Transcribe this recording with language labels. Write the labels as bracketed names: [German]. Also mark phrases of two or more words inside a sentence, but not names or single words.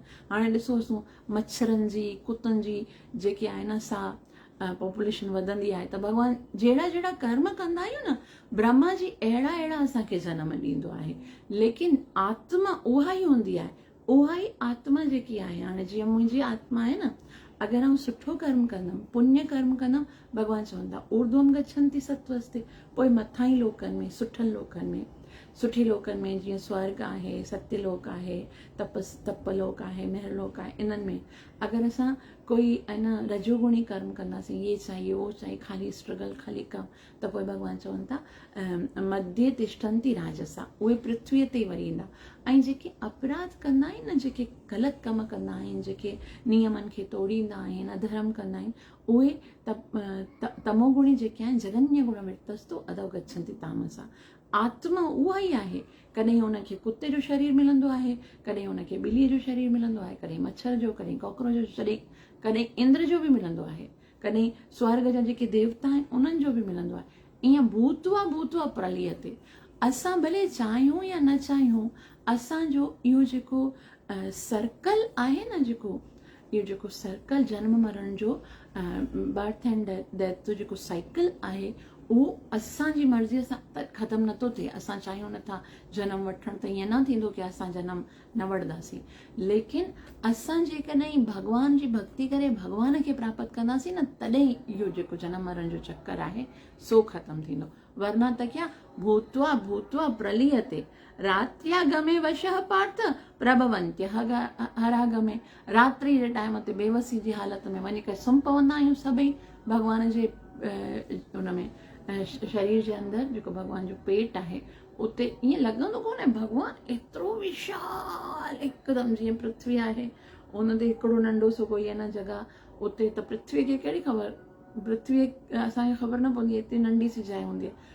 [Sindhi] हाणे ॾिसो असूं मच्छरनि जी कुतनि जी जेके आहिनि असां पॉपुलेशन वधंदी आहे त भॻवानु जहिड़ा जहिड़ा कर्म कंदा आहियूं न ब्रह्मा जी अहिड़ा अहिड़ा असांखे जनम ॾींदो आहे। लेकिन आत्मा उहा ई हूंदी आहे उहा ई आत्मा जेकी आहे हाणे जीअं मुंहिंजी आत्मा आहे न अगरि आउं सुठो कर्म कंदमि पुण्य कर्म कंदमि भॻवानु चवंदा [Sanskrit] ऊर्ध्वम गच्छन्ति सत्वस्ते [Sindhi] पोइ मथां ई लोकनि में सुठनि लोकनि में सुठी लोकनि में जीअं स्वर्ग आहे सत्यलोक आहे तपलोक आहे महरलोक आहे इन्हनि में अगरि असां कोई रजोगुणी कर्म कंदासीं [Hindi] ये चाहिए वो चाहिए [Sindhi] खाली स्ट्रगल खाली कम त पोइ भॻवानु चवनि था [Sanskrit] मध्य तिष्ठन्ति राजसा [Sindhi] उहे पृथ्वीअ ते वरी ईंदा। ऐं जेके अपराध कंदा आहिनि न जेके ग़लति कम कंदा आहिनि जेके नियमनि खे तोड़ींदा आहिनि अधर्म कंदा आहिनि उहे तमोगुणी जेके आहिनि [Sanskrit] जगन्य गुण मृतस्तु अधो गच्छन्ति तामसा। [Sindhi] आत्मा उहा ई आहे। कॾहिं हुनखे कुते जो शरीर मिलंदो आहे कॾहिं हुनखे ॿिलीअ जो शरीर मिलंदो आहे कॾहिं मच्छर जो कॾहिं कॉकरोच जो शरीर कॾहिं इंद्र जो बि मिलंदो आहे कॾहिं स्वर्ग जा जेके देवता आहिनि उन्हनि जो बि मिलंदो आहे। ईअं [Sanskrit] भूतवा भूतवा प्रलीयते [Sindhi] असां भले चाहियूं या न चाहियूं असांजो इहो जेको सर्कल आहे न इहो जेको सर्कल जन्म मरण जो [English] birth and death [Sindhi] जो जेको साइकिल आहे उहो असांजी मर्ज़ीअ सां त ख़तमु नथो थिए। असां चाहियूं नथा जनम वठणु त ईअं न थींदो की असां जनम न वठंदासीं लेकिन असां जेकॾहिं भॻवान जी भक्ति करे भॻवान खे प्राप्त कंदासीं न तॾहिं इहो जेको जनम मरण जो चक्कर आहे सो ख़तमु थींदो। वरना त क्या [Sanskrit] भूत्वा भूत्वा प्रलीयते रात्र्यागमे वशः पार्थ प्रभवन्त्य हरागमे [Sindhi] रात्रि जे टाइम ते बेवसी जी हालत में वञी करे सुम्ही पवंदा आहियूं सभई भॻवान जे उनमें शरीर जे अंदरि जेको भॻवान जो पेट आहे उते ईअं लॻंदो कोन्हे भॻवानु एतिरो विशाल हिकदमि जीअं पृथ्वी आहे उन ते हिकिड़ो नंढो सो कोई आहे न जॻह उते त पृथ्वीअ खे कहिड़ी ख़बर पृथ्वी असांखे ख़बर न पवंदी आहे एतिरी नंढी सी जाइ हूंदी आहे।